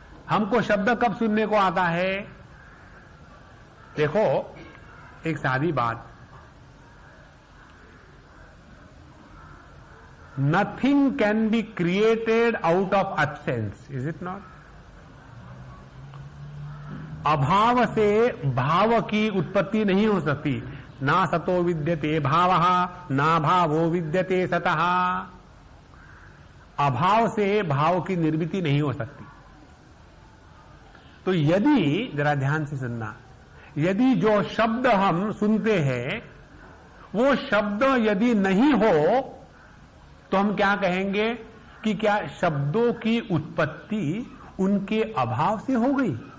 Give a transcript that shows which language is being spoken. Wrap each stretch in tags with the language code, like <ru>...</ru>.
<hi>हमको शब्द कब सुनने को आता है? देखो, एक सादी बात,</hi> <en>Nothing can be created out of absence, is it not?</en> <hi>अभाव से भाव की उत्पत्ति नहीं हो सकती।</hi> <sa>ना सतो विद्यते भावः, ना भावो विद्यते सतः।</sa> <hi>अभाव से भाव की निर्मिति नहीं हो सकती। तो यदि, जरा ध्यान से सुनना, यदि जो शब्द हम सुनते हैं वो शब्द यदि नहीं हो तो हम क्या कहेंगे कि क्या शब्दों की उत्पत्ति उनके अभाव से हो गई?</hi>